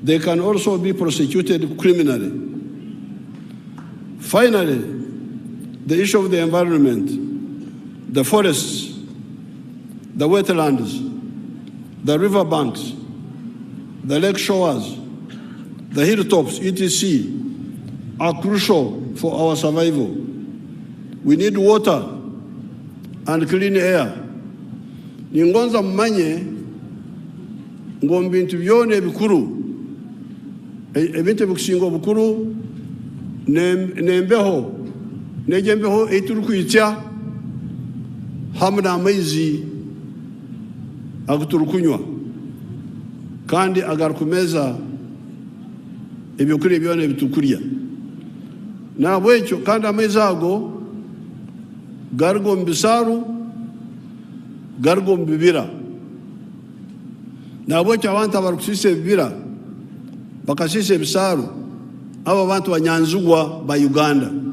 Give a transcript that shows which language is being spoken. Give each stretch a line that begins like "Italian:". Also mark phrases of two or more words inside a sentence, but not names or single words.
English: They can also be prosecuted criminally. Finally, the issue of the environment, the forests, the wetlands, the riverbanks, the lake shores, the hilltops, etc., are crucial for our survival. We need water and clean air.
Nyankole: Ningonza mmanye ngombintu byone ebikuru ebintu bikusinga obukuru nembeho nejembeho eiturukwitya hamwe n'amaizi aguturukunywa kandi agarukumeza ebyokurya byone bitukurya nabwekyo kandi amaizi ago garigo mu bisaru garigo mu bibira nabwekyo abantu abarukusisa ebibira bakasisa ebisaru abo abantu banyanzugwa ba Uganda